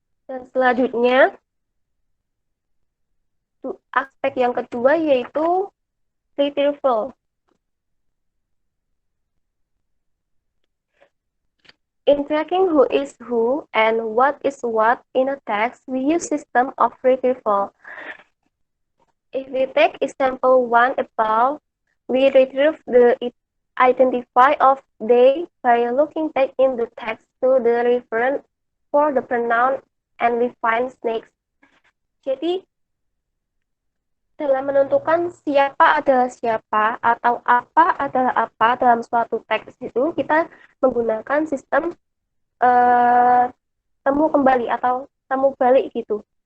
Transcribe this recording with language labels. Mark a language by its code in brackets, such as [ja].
[id] Dan selanjutnya aspek yang kedua yaitu retrieval. [en] In tracking who is who and what is what in a text, we use system of retrieval. If we take example 1 above, we retrieve the identify of they by looking back in the text to the reference for the pronoun and we find snakes. [id] Jadi dalam menentukan siapa adalah siapa atau apa adalah apa dalam suatu teks itu, kita menggunakan sistem temu kembali atau temu balik gitu.